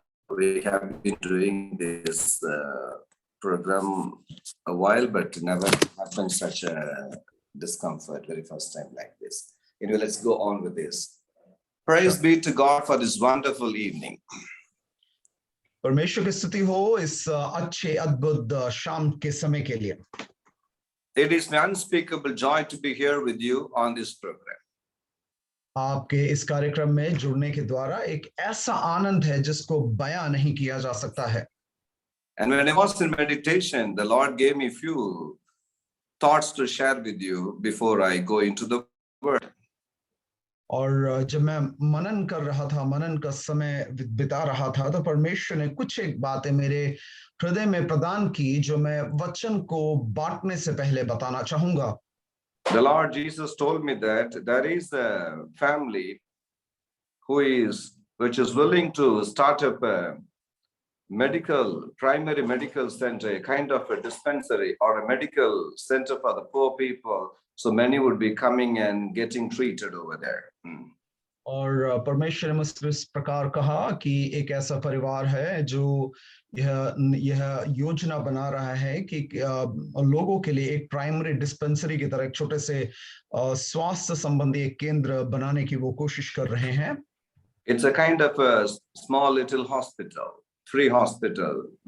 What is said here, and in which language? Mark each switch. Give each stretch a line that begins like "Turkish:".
English: We have been doing this program a while, but never happened such a discomfort very first time like this. Anyway, let's go on with this. Praise be to God for this wonderful evening.
Hindi: परमेश्वर की स्तुति हो इस अच्छे अद्भुत शाम के समय के लिए।
English: It is my unspeakable joy to be here with you on this program.
Hindi: आपके इस कार्यक्रम में जुड़ने के द्वारा एक ऐसा आनंद है जिसको बयां नहीं किया जा सकता है।
English: And when I was in meditation, the Lord gave me few thoughts to share with you before I go into the word.
Hindi: और जब मैं मनन कर रहा था, मनन का समय बिता रहा था, तो परमेश्वर ने कुछ एक बातें मेरे हृदय में प्रदान की जो मैं वचन को बांटने से पहले बताना चाहूंगा।
English: The Lord Jesus told me that there is a family which is willing to start up a primary medical center, a kind of a dispensary or a medical center for the poor people. So many would be coming and getting treated over there.
Hindi: और परमेश्वर ने मुझसे इस प्रकार कहा कि एक ऐसा परिवार है जो यह योजना बना रहा है कि लोगों के लिए एक प्राइमरी डिस्पेंसरी की तरह एक छोटे से स्वास्थ्य संबंधी एक केंद्र बनाने की वो कोशिश कर रहे हैं।
English: It's a kind of a small little hospital, free hospital.